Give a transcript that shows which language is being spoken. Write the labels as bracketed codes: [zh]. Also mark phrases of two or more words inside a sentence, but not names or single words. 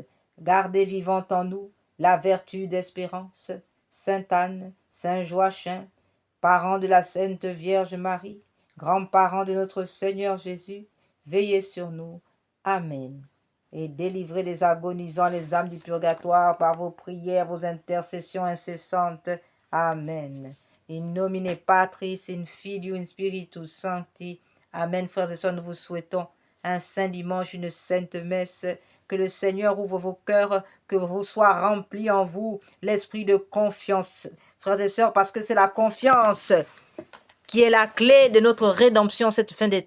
[fr] Gardez vivante en nous la vertu d'espérance. Sainte Anne, Saint Joachim, parents de la Sainte Vierge Marie, grands-parents de notre Seigneur Jésus, veillez sur nous. Amen. Et délivrez les agonisants, les âmes du purgatoire, par vos prières, vos intercessions incessantes. Amen. [la] In nomine Patris, in Filio, in Spiritus Sancti. Amen. [fr] Frères et sœurs, nous vous souhaitons un saint dimanche, une sainte messe. Que le Seigneur ouvre vos cœurs, que vous soyez remplis en vous l'esprit de confiance. Frères et sœurs, parce que c'est la confiance qui est la clé de notre rédemption cette fin des temps.